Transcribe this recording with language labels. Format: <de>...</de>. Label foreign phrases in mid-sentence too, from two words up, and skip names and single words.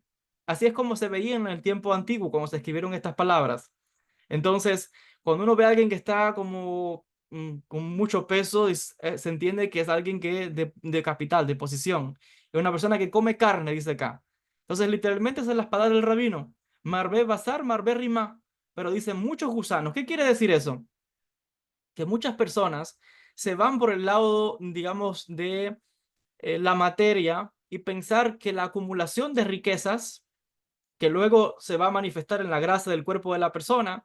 <es>Así es como se veía en el tiempo antiguo, cuando se escribieron estas palabras. Entonces, cuando uno ve a alguien que está como con mucho peso, se entiende que es alguien que de capital, de posición. Es una persona que come carne, dice acá. Entonces, literalmente esas son las palabras del rabino.</es> <he>מרבה בשר, מרבה רימה.</he> <es>Pero dice muchos gusanos. ¿Qué quiere decir eso? Que muchas personas se van por el lado, digamos, de la materia y pensar que la acumulación de riquezas que luego se va a manifestar en la grasa del cuerpo de la persona.</es>